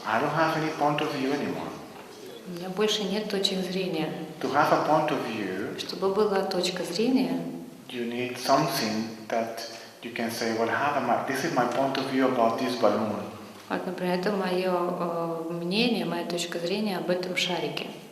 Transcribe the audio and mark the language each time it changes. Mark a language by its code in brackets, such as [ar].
[en] I don't have any point of view anymore. [ru] У меня больше нет точек зрения. [en] To have a point of view, [ru] Чтобы была точка зрения, [en] you need something that you can say, well, this is my point of view about this balloon. [ru] вот, например, это мое мнение, моя точка зрения об этом шарике.